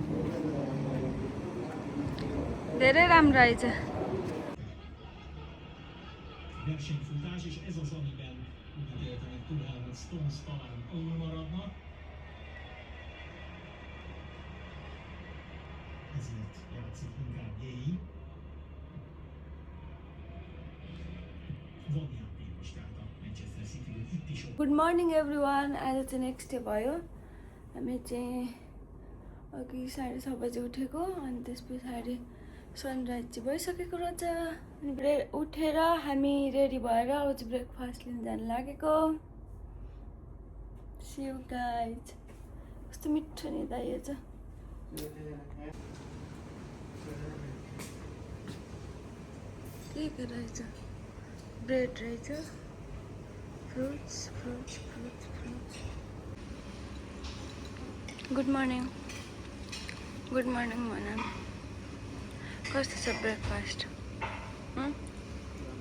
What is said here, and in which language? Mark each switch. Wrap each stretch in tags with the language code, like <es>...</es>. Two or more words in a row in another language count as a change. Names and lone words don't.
<ne>धेरै राम्रो आएछ</ne> <hu>versenyfutás, és ez az, amiben úgy ítéltem, hogy Tuhel vagy Stones talán alul maradnak. Ezért játszik inkább Gay. Van játékos, tehát a Manchester City-ből itt is ott.</hu> <en>good morning every one</en> <ne>आज चाहिँ</ne> <en>next day</en> <ne>भयो हामी चाहिँ अघि 6:30 बजे उठेको अनि त्यस पछाडि सनराइज चाहिँ भइसकेको रहेछ अनि उठेर हामी रेडी भएर अब चाहिँ ब्रेकफास्ट लिन जानु लागेको</ne> <en>see you guys</en> <ne>कस्तो मिठो नि दाइयो छ के रहेछ ब्रेड रहेछ</ne> <en>fruits fruits fruits fruits good morning</en> <ne>भन कस्तो छ ब्रेकफास्ट</ne>